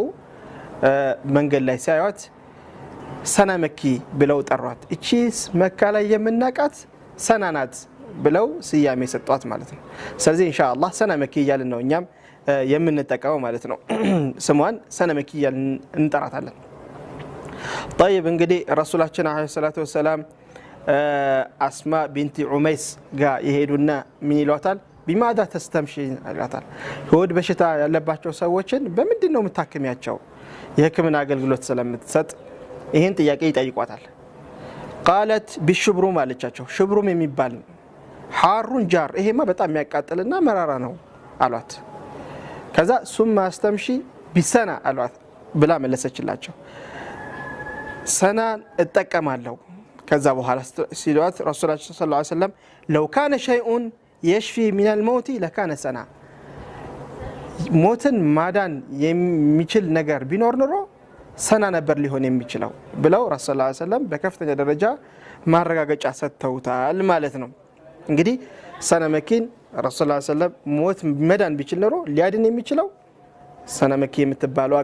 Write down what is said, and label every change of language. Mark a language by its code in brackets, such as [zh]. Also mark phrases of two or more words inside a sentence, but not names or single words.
[am] መንገድ ላይ ሲያዩት ሰናመኪ ብለው ጠሯት። እቺ መካ ላይ የምናቃት ሰና ናት ብለው ስያሜ ሰጧት ማለት ነው። ስለዚህ ኢንሻአላህ ሰናመኪ እያልን ነው እኛም የምንጠቀመው ማለት ነው። ስሟን ሰናመኪ እያልን እንጠራታለን። طيب እንግዲህ ረሱላችን [ar] عليه الصلاة والسلام [am] አስማ ቢንት ዑመይስ ጋር ይሄዱና ምን ይሏታል? [ar] بماذا تستمشي [am] ይሏታል። ሆድ በሽታ ያለባቸው ሰዎችን በምንድን ነው የምታከሚያቸው? የህክምና አገልግሎት ስለምትሰጥ ይሄን ጥያቄ ይጠይቋታል። [ar] قالت بالشبروم [am] አለቻቸው። ሽብሩም የሚባል [ar] حار جار [am] ይሄማ በጣም የሚያቃጥልና መራራ ነው አሏት። ከዛ [ar] ثم استمشي بالسنا [am] አሏት ብላ መለሰችላቸው። ሰናን እጠቀማለሁ ከዛ በኋላ ሲሏት ረሱላችን [ar] صلى الله عليه وسلم لو كان شيء يشفي من الموت لكان [am] ሰና ሞትን ማዳን የሚችል ነገር ቢኖር ኖሮ ሰና ነበር ሊሆን የሚችለው ብለው ረሱላችን [ar] صلى الله عليه وسلم [am] በከፍተኛ ደረጃ ማረጋገጫ ሰጥተውታል ማለት ነው። እንግዲህ ሰናመኪን ረሱላችን [ar] صلى الله عليه وسلم [am] ሞት መዳን ቢችል ኖሮ ሊያድን የሚችለው ሰናመኪ የምትባለው